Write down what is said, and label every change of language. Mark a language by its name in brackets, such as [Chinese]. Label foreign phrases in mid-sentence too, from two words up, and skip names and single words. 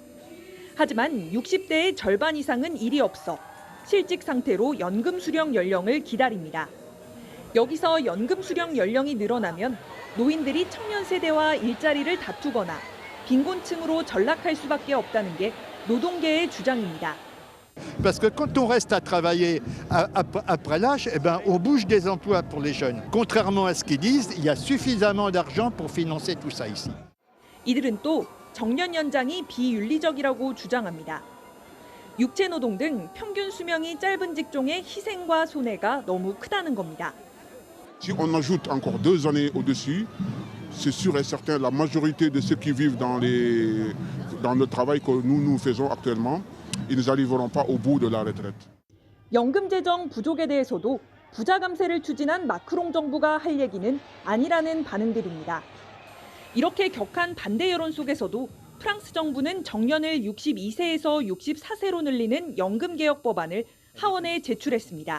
[Korean] 하지만 60대의 절반 이상은 일이 없어 실직 상태로 연금 수령 연령을 기다립니다. 여기서 연금 수령 연령이 늘어나면 노인들이 청년 세대와 일자리를 다투거나 빈곤층으로 전락할 수밖에 없다는 게 노동계의 주장입니다. [French] Parce que quand on reste à travailler après l'âge, eh ben, on bouge des emplois pour les jeunes. Contrairement à ce qu'ils disent, il y a suffisamment d'argent pour financer tout ça ici. [Korean] 이들은 또 정년 연장이 비윤리적이라고 주장합니다. 육체 노동 등 평균 수명이 짧은 직종의 희생과 손해가 너무 크다는 겁니다. [French] Si on ajoute encore 2 années au-dessus, c'est sûr et certain la majorité de ceux qui vivent dans le travail que nous faisons actuellement, ils n'arriveront pas au bout de la retraite. [Korean] 연금 재정 부족에 대해서도 부자 감세를 추진한 마크롱 정부가 할 얘기는 아니라는 반응들입니다. 이렇게 격한 반대 여론 속에서도 프랑스 정부는 정년을 62세에서 64세로 늘리는 연금 개혁 법안을 하원에 제출했습니다.